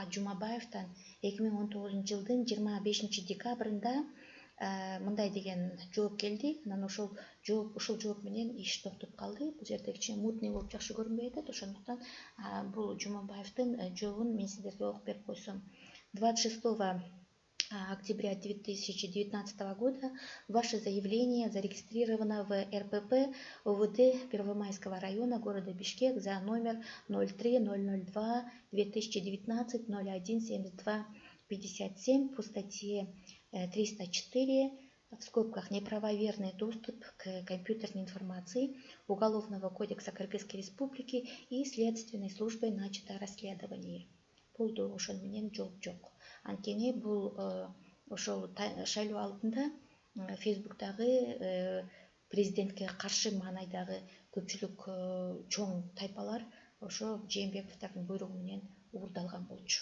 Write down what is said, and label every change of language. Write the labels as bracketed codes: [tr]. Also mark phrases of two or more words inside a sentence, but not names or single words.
[ky] Жумабаевден 2019 жылдын 25 декабрында мындай деген жооп келди. Анан ушул жооп менен иш токтоп калды. Бул жерде кичине мутный болуп жакшы көрүнбөй атат. Ошондуктан бул Жумабаевдин жообун мен сиздерге окуп берип койсом. [ru] 26 октября 2019 года ваше заявление зарегистрировано в РПП ОВД Первомайского района города Бишкек за номер 03-002-2019-01-72-57 по статье 304 в скобках неправомерный доступ к компьютерной информации Уголовного кодекса Кыргызской Республики и Следственной службой начато расследование. [ky] Болду, ошон менен жооп жок. Анткени бул ошол шайлоо алдында Фейсбуктагы президентке каршы маанайдагы көпчүлүк чоң тайпалар ошо Жээнбековдордун буйругу менен уурдалган болчу.